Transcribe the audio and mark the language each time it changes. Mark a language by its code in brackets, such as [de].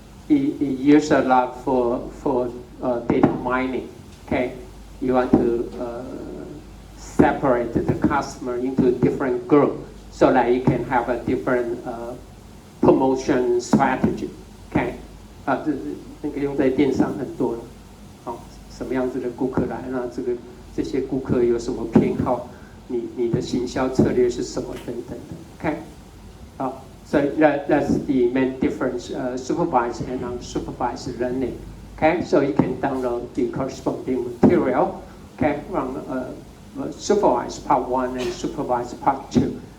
[en] used a lot for data mining. Okay, you want to separate the customer into different groups so that you can have a different promotion strategy. [zh] Okay， 那个用在电商很多了。什么样子的顾客来？那这些顾客有什么偏好？你的行销策略是什么？等等的。 [en] Okay，so that's the main difference: supervised and unsupervised learning. Okay, so you can download the corresponding material. Okay, from supervised part 1 and supervised part 2.